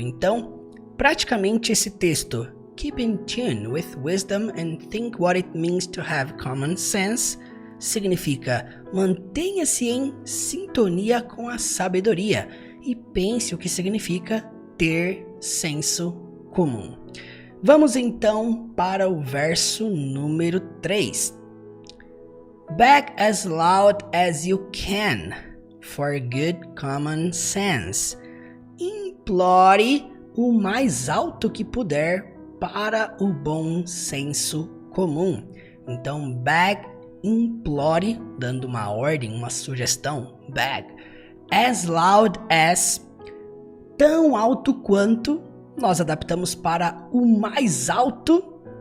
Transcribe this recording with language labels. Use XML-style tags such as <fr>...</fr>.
<pt>Então, praticamente esse texto,</pt> <en>keep in tune with wisdom and think what it means to have common sense,</en> <pt>significa mantenha-se em sintonia com a sabedoria e pense o que significa ter senso comum. Vamos então para o verso número 3.</pt> <en>Beg as loud as you can for good common sense.</en> <pt>Implore o mais alto que puder para o bom senso comum. Então, beg implore, dando uma ordem, uma sugestão, beg,</pt> <en>as loud as,</en> <pt>tão alto quanto, nós adaptamos para o mais alto,</pt>